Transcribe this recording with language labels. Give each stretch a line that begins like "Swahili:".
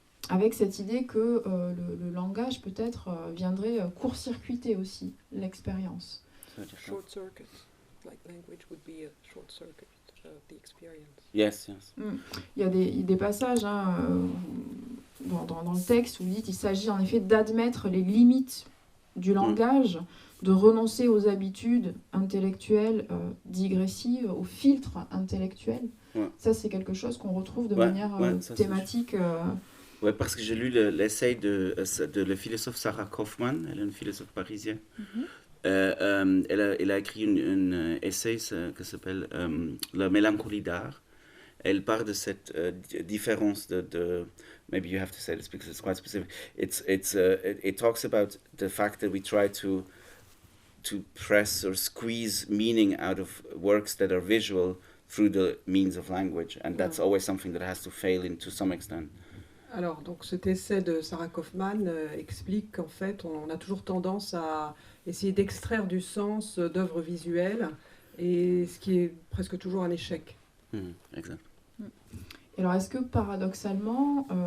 French: Avec cette idée que le langage peut-être viendrait court-circuiter aussi l'expérience.
English: Short circuit, like language would be a short circuit of the experience. Yes.
French: Il y a des passages dans le texte où vous dites qu'il s'agit en effet d'admettre les limites du langage, de renoncer aux habitudes intellectuelles digressives, aux filtres intellectuels. Ouais. Ça, c'est quelque chose qu'on retrouve de manière thématique. Oui, parce que j'ai lu l'essai de le philosophe Sarah Kaufmann, elle est une philosophe parisienne. Elle a écrit un essai qui s'appelle La mélancolie d'art. Elle parle de cette différence de
English: maybe you have to say this because it's quite specific. It talks about the fact that we try to press or squeeze meaning out of works that are visual through the means of language, and that's always something that has to fail in to some extent.
French: Alors, donc, cet essai de Sarah Kaufmann explique qu'en fait, on a toujours tendance à essayer d'extraire du sens d'œuvres visuelles, et ce qui est presque toujours un échec. Exact. Alors, est-ce que paradoxalement,